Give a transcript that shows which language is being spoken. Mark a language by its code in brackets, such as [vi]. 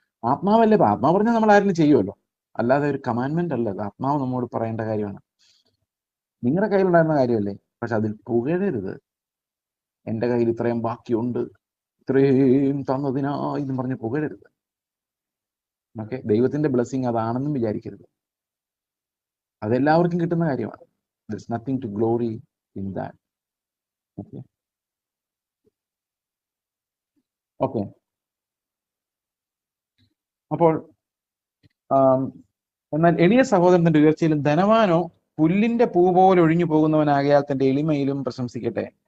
[ml] ആത്മാവല്ലേ, ആത്മാവ് പറഞ്ഞാൽ നമ്മൾ ആരെങ്കിലും ചെയ്യുമല്ലോ, അല്ലാതെ ഒരു കമാൻഡ്മെന്റ് അല്ല, അത് ആത്മാവ് നമ്മോട് പറയേണ്ട കാര്യമാണ്. നിങ്ങളുടെ കയ്യിലുണ്ടായിരുന്ന കാര്യമല്ലേ, പക്ഷെ അതിൽ പുകഴരുത്. എൻ്റെ കയ്യിൽ ഇത്രയും ബാക്കിയുണ്ട്, ഇത്രയും തന്നതിനാ ഇതും പറഞ്ഞ് പുകഴരുത്. ഓക്കെ, ദൈവത്തിന്റെ ബ്ലെസ്സിങ് അതാണെന്നും വിചാരിക്കരുത്. അതെല്ലാവർക്കും കിട്ടുന്ന കാര്യമാണ്. [en] There's nothing to glory in that. [ml] Okay okay അപ്പോൾ എന്നാൽ എളിയ സഹോദരന്റെ ഉയർച്ചയിലും ധനവാനോ പുല്ലിന്റെ പൂ പോലെ ഒഴിഞ്ഞു പോകുന്നവനാകയാൽ തന്റെ എളിമയിലും പ്രശംസിക്കട്ടെ.